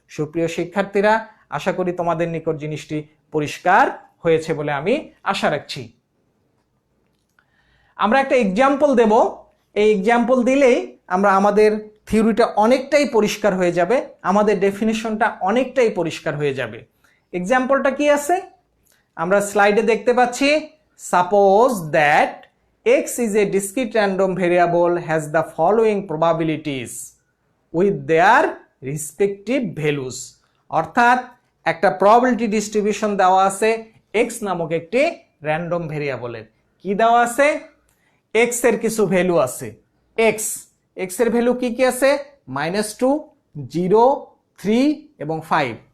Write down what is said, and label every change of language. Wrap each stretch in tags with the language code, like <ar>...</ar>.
<bn>সুপ্রিয় শিক্ষার্থীরা, আশা করি তোমাদের নিকট জিনিসটি পরিষ্কার হয়েছে বলে আমি আশা রাখছি। আমরা একটা এক্সাম্পল দেব, এই এক্সাম্পল দিলেই আমরা আমাদের থিওরিটা অনেকটাই পরিষ্কার হয়ে যাবে, আমাদের ডেফিনিশনটা অনেকটাই পরিষ্কার হয়ে যাবে। এক্সাম্পলটা কি আছে আমরা স্লাইডে দেখতে পাচ্ছি, suppose that</bn> <en>x is a discrete random variable has the following probabilities with their respective values।</en> <bn>অর্থাৎ একটা প্রবাবিলিটি ডিস্ট্রিবিউশন দেওয়া আছে x নামক একটি র্যান্ডম ভেরিয়েবলের। কি দেওয়া আছে? x এর কিছু ভ্যালু আছে, x এর ভ্যালু কি কি আছে? -2, 0, 3 এবং 5।</bn>